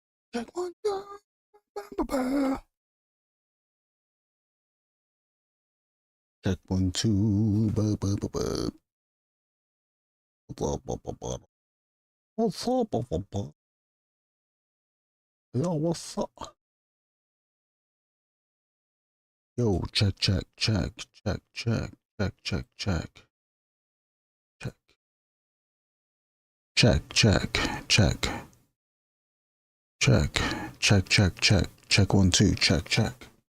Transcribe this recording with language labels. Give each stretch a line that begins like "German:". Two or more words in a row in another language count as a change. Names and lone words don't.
English: Check one, two, ba, ba. Check one, two, ba, ba, ba, ba. Ba, ba, ba, ba. What's up, ba, ba, ba? Yo, what's up? Yo, check, check, check, check, check, check, check, check, check, check, check, check, check, check, check, check, check one, two, check, check.